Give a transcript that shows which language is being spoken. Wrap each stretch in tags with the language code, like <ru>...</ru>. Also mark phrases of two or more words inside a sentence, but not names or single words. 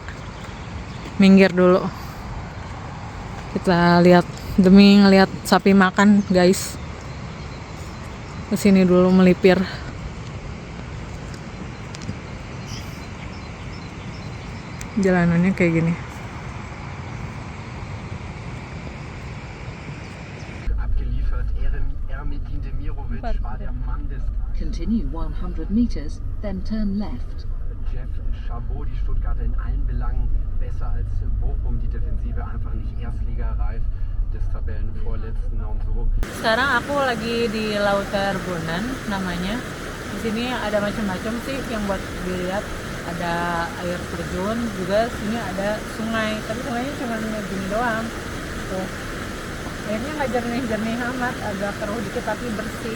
<id>Minggir dulu. Kita lihat demi ngelihat sapi makan, guys. Kesini dulu melipir. Jalanannya kayak gini.</id> <en>Continue 100 meters, then turn left.</en> <de>Jeff Chabot, die Stuttgarter in allen Belangen besser als Bochum, die Defensive einfach nicht erstligareif des Tabellenvorletzten und so.</de> <id>Sekarang aku lagi di Lauterbrunnen namanya. Di sini ada macam-macam sih yang buat dilihat. Ada air terjun, juga sini ada sungai. Tapi sungainya cuma gini doang. Tuh. Airnya nggak jernih-jernih amat, agak keruh dikit tapi bersih.</id>